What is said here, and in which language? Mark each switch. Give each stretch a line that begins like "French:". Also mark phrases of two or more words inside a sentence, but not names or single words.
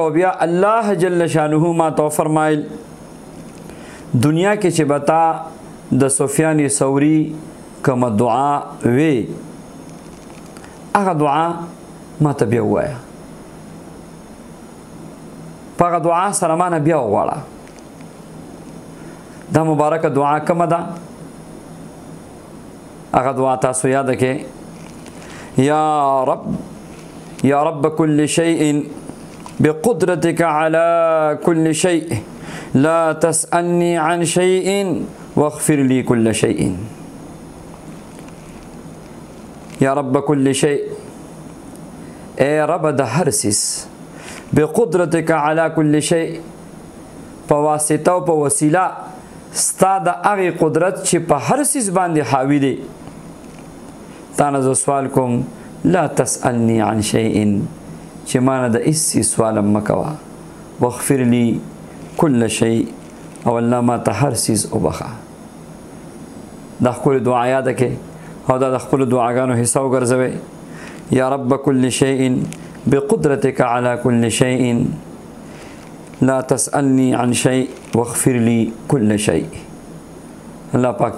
Pashto: بیا الله جل شانه ماته وفرمایل دنیا کې چې به تا د سفیان ثوري کومه دعا وی هغه دعا ماته بیا ووایه، په هغه دعا سره مانه بیا وغواړه. دا مبارکه دعا کومه ده؟ هغه دعا تاسو یاده کې
Arabic: یا رب کل شیء بقدرتك على كل شيء لا تسألني عن شيء واغفر لي كل شيء. یا رب کل شیء،
Pashto: اے رب د هر سیز،
Arabic: بقدرتك على كل شيء،
Pashto: په واسطه او په وسیله ستا د هغې قدرت چې په هر سیز باندې حاوي دی. تا نه زه سوال کوم
Arabic: لا تسألني عن شيء،
Pashto: چې ما نه د هېڅ څیز سوال مه کوه،
Arabic: واغفر لي كل شيء،
Pashto: او الله ما ته هر سیز وبخه. دا ښکلې دعا یاده کې او دا د خپلو دعاګانو حصه وګرځوئ.
Arabic: یا رب کل شیء بقدرتك على كل شيء لا تسألني عن شيء واغفر لي كل شيء.
Pashto: الله پاک